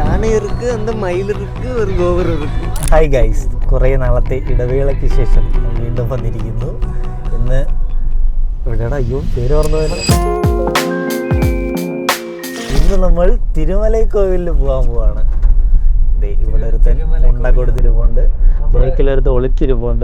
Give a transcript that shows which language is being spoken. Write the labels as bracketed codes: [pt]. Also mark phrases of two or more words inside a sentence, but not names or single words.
[ta] யானை இருக்கு, அந்த மயில் இருக்கு, ஒரு கோபுரம் இருக்கு. [ml] ഹായ് ഗൈസ്, കുറേ നാളത്തെ ഇടവേളയ്ക്ക് ശേഷം വീണ്ടും വന്നിരിക്കുന്നു. ഇന്ന് എവിടെയാണ്? അയ്യോ പേര് ഓർമ്മ. ഇന്ന് നമ്മൾ തിരുമലൈക്കോവിലിൽ പോകാൻ പോവാണ്. ഇവിടെ ഒരുത്തൻ ഉണ്ട കൊടുത്തിരിപ്പുണ്ട്, ബേക്കിലൊരുത്ത് ഒളിച്ചിരിപ്പുണ്ട്.